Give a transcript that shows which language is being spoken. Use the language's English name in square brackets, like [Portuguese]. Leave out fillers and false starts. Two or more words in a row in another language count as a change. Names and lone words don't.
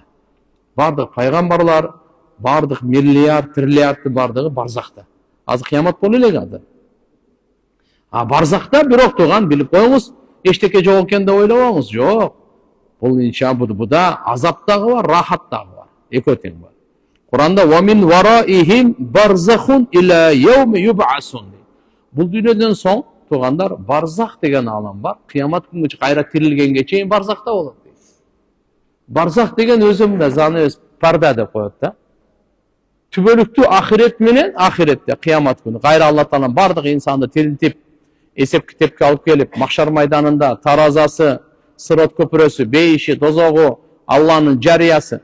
[Kyrgyz] Бардык пайгамбарлар, бардык миллиард, триллиардты бардыгы барзахта. Азыр кыямат боло элек ады. Барзахта бирок турган билип коюңуз, эчтеке жок экен деп ойлобоңуз. Жок. Бул иншабуда азап дагы бар, рахат дагы бар. Экөө тең бар. Куранда [Arabic] "ومن ورائهم برزخ إلى يوم يبعثون". [Kyrgyz] Бул дүйнөдөн соң туугандар барзах деген алам бар. Кыямат күнгө кайра тирилгенге чейин барзахта болот. Барзах деген өзүмдө занавес парда деп коет да. Түбөлүктүү ахирет менен ахиретте кыямат күнү кайра Алла Таала бардык инсанды тирилтип, эсеп китепке алып келип, махшар майданында таразасы, сырот көпүрөсү, бейиши, дозогу, Алланын жарыясы.